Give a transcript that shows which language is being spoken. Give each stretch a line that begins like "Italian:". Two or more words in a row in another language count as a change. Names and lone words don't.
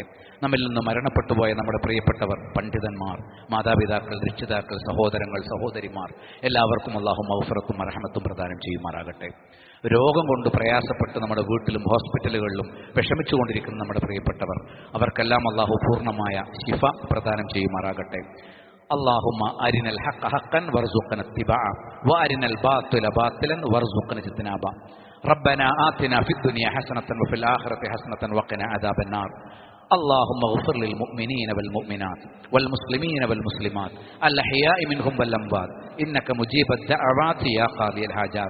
Malayalam: നമ്മിൽ നിന്ന് മരണപ്പെട്ടുപോയ നമ്മുടെ പ്രിയപ്പെട്ടവർ, പണ്ഡിതന്മാർ, മാതാപിതാക്കൾ, രക്ഷിതാക്കൾ, സഹോദരങ്ങൾ, സഹോദരിമാർ, എല്ലാവർക്കും അള്ളാഹു മഗ്ഫിറത്തും റഹ്മത്തും പ്രദാനം ചെയ്യുമാറാകട്ടെ. രോഗം കൊണ്ട് പ്രയാസപ്പെട്ട് നമ്മുടെ വീട്ടിലും ഹോസ്പിറ്റലുകളിലും വിഷമിച്ചുകൊണ്ടിരിക്കുന്ന നമ്മുടെ പ്രിയപ്പെട്ടവർ, അവർക്കെല്ലാം അള്ളാഹു പൂർണ്ണമായ ശിഫ പ്രദാനം ചെയ്യുമാറാകട്ടെ.
Arabic: اللهم أرنا الحق حقا وارزقنا اتباعه وأرنا الباطل باطلا وارزقنا اجتنابه. ربنا آتنا في الدنيا حسنة وفي الآخرة حسنة وقنا عذاب النار. اللهم اغفر للمؤمنين والمؤمنات والمسلمين والمسلمات الأحياء منهم والأموات إنك مجيب الدعوات يا قاضي الحاجات.